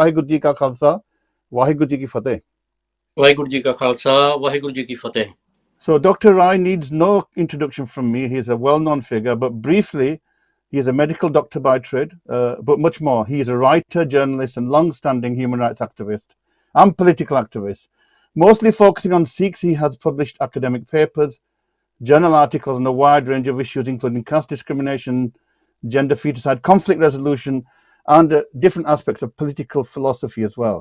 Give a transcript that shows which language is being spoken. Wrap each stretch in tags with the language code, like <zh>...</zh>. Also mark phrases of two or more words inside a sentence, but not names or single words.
<pa>ਵਾਹਿਗੁਰੂ ਜੀ ਕਾ ਖਾਲਸਾ, ਵਾਹਿਗੁਰੂ ਜੀ ਕੀ ਫਤਿਹ। ਵਾਹਿਗੁਰੂ ਜੀ ਕਾ ਖਾਲਸਾ, ਵਾਹਿਗੁਰੂ ਜੀ ਕੀ ਫਤਿਹ।</pa> <en>So, Dr. Rai needs no introduction from me. He's a well-known figure, but briefly, he is a medical doctor by trade, but much more. He is a writer, journalist, and long-standing human rights activist and political activist. Mostly focusing on Sikhs, he has published academic papers, journal articles on a wide range of issues, including caste discrimination, gender feticide, conflict resolution, and different aspects of political philosophy as well.</en>